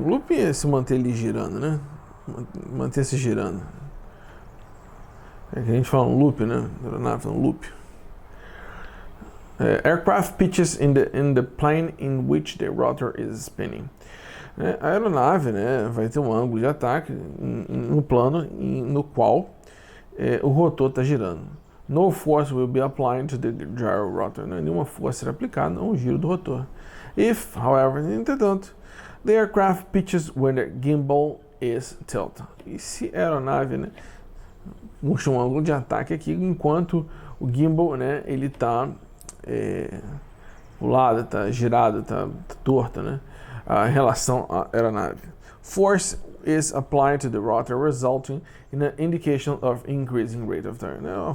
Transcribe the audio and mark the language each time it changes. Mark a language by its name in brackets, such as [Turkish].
[Portuguese] Looping é se manter ali girando, né? Manter-se girando. É que a gente fala um loop, né? Um loop. [English] Aircraft pitches in the plane in which the rotor is spinning. [Portuguese] A aeronave, né, vai ter um ângulo de ataque no plano no qual o rotor está girando. [English] No force will be applied to the gyro rotor. [Portuguese] Nenhuma força será aplicada ao giro do rotor. [English] If, however, entretanto, the aircraft pitches when the gimbal is tilted. [Portuguese] E se a aeronave, né, puxa um ângulo de ataque aqui, enquanto o gimbal, né, ele está pulado, está girado, está torto, né, em relação à aeronave. [English] Force is applied to the rotor, resulting in an indication of increasing rate of turn.